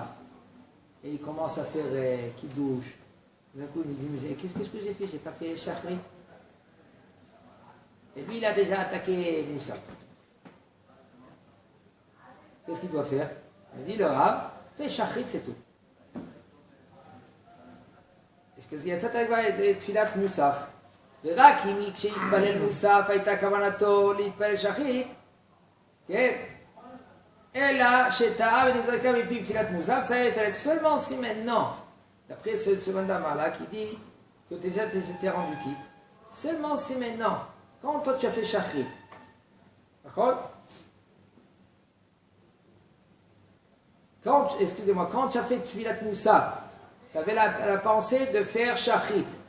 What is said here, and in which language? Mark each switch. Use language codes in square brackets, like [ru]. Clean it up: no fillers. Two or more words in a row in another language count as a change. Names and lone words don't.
[fr] Et ils commencent à faire kidouche. D'un coup, il me dit, mais qu'est-ce que j'ai fait? J'ai pas fait Shachrit. Et lui, il a déjà attaqué Moussaf. Qu'est-ce qu'il doit faire? Il dit, le Rav, fais Shachrit, c'est tout. Est-ce qu'il y a ça avec [he] תפילת מוסף? ורק אם כשהתפלל מוסף הייתה כוונתו להתפלל שחרית, כן? אלא שטעה ונזרקה מפי תפילת מוסף, [fr] ça est seulement si maintenant, d'après ce mandama-là qui dit que déjà tu t'es rendu quitte, seulement si maintenant, quand toi tu as fait shachrit, d'accord? Excusez-moi, quand tu as fait [he] תפילת מוסף, [fr] tu avais la pensée de faire shachrit.